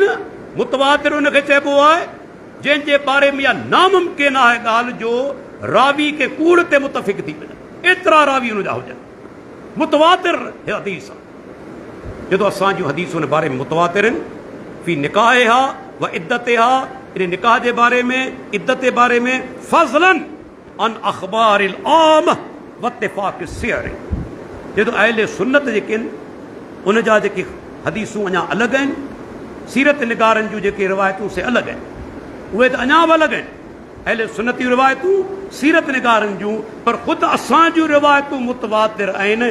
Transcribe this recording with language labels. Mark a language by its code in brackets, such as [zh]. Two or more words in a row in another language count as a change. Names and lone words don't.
[sd] मुतवातिर उनखे चइबो आहे जंहिंजे बारे में इहा नामुमकिन आहे ॻाल्हि जो रावी खे कूड़ ते मुतफ़िक़ थी वञे, एतिरा रावी हुनजा हुजनि। मुतवातिर हदीस आहे। जॾहिं असांजूं हदीसूं उन बारे में मुतवातिर आहिनि, [ar] في نكاحها وعدتها, [sd] इन निकाह जे बारे में, इद्दत जे बारे में, [ar] فضلا عن أخبار العام واتفاق السير. [sd] जॾहिं अहले सुन्नत जेके आहिनि उन जा जेके हदीसूं अञा अलॻि आहिनि, सीरत निगारनि जूं जेके रिवायतूं से अलॻि आहिनि, उहे त अञा बि अलॻि आहिनि। अहले सुन्नत जूं रिवायतूं, सीरत निगारनि जूं, पर ख़ुदि असांजूं रिवायतूं मुतवातिर आहिनि।